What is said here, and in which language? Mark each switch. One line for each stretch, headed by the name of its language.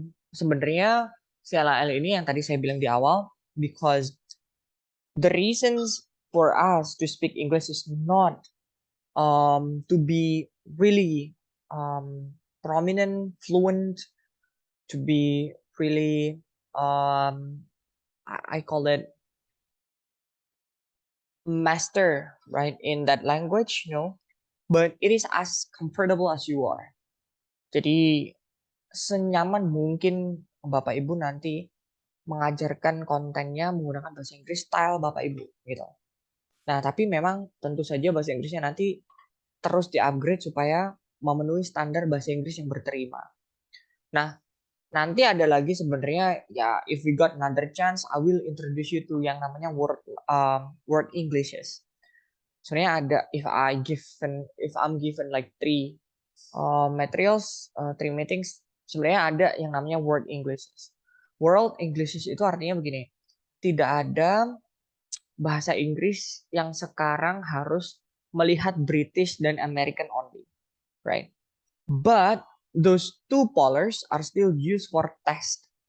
Indonesian: Sebenarnya CLIL ini yang tadi saya bilang di awal,
English: because the reasons for us to speak English is not to be really prominent, fluent, to be really I call it master, right, in that language, but it is as comfortable as you are.
Indonesian: Jadi senyaman mungkin Bapak Ibu nanti mengajarkan kontennya menggunakan bahasa Inggris style Bapak Ibu gitu. Nah, tapi memang tentu saja bahasa Inggrisnya nanti terus di-upgrade supaya memenuhi standar bahasa Inggris yang berterima. Nah, nanti ada lagi sebenarnya ya,
English: if we got another chance, I will introduce you to
Indonesian: yang namanya
English: word Englishes.
Indonesian: Sebenarnya ada,
English: if I'm given like 3 materials, 3 meetings,
Indonesian: sebenarnya ada yang namanya
English: word Englishes.
Indonesian: World Englishes itu artinya begini, tidak ada bahasa Inggris yang sekarang harus melihat British dan American
English: only, right? But those two polars are still used for test.